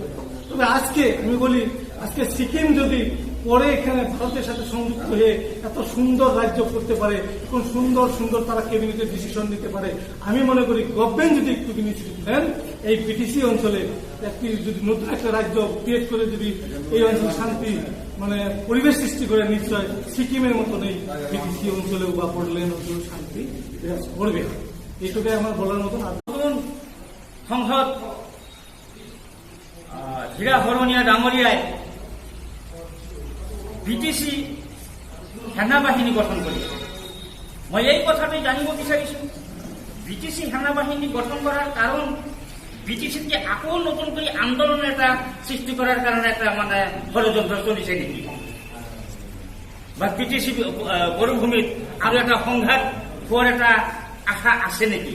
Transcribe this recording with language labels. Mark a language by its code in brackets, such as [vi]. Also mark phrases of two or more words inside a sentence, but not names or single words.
[bn] তবে আজকে আমি বলি, আজকে সিকিম যদি পরে এখানে ভারতের সাথে সংযুক্ত হয়ে এত সুন্দর রাজ্য করতে পারে, এখন সুন্দর সুন্দর তারা ক্যাবিনেটের ডিসিশন নিতে পারে, আমি মনে করি গভর্নমেন্ট যদি একটু ইনিশিয়েটিভ নেন, এই বিটিসি অঞ্চলে যদি নতুন একটা রাজ্য ক্রিয়েট করে যদি এই অঞ্চলে শান্তি পরিবেশ সৃষ্টি করে, নিশ্চয় সিকিমের মতন এই বিটিসি অঞ্চলেও বা বড়লেন অঞ্চলেও শান্তি বিরাজ করবে। এইটুকুই আমার বলার মতন। [as] নতুন সংসদ হীৰা বৰণীয়া ডাঙৰীয়াই বিটিসি সেনা বাহিনী গঠন কৰিছে। মই এই কথাটো জানিব বিচাৰিছো, বিটিসি সেনা বাহিনী গঠন কৰাৰ কাৰণ বিটিসিকে আকৌ নতুন কৰি আন্দোলন এটা সৃষ্টি কৰাৰ কাৰণে এটা ষড়যন্ত্ৰ চলিছে নেকি, বা বিটিসি বড়োভূমিত আৰু এটা সংঘাত হোৱাৰ এটা আশা আছে নেকি?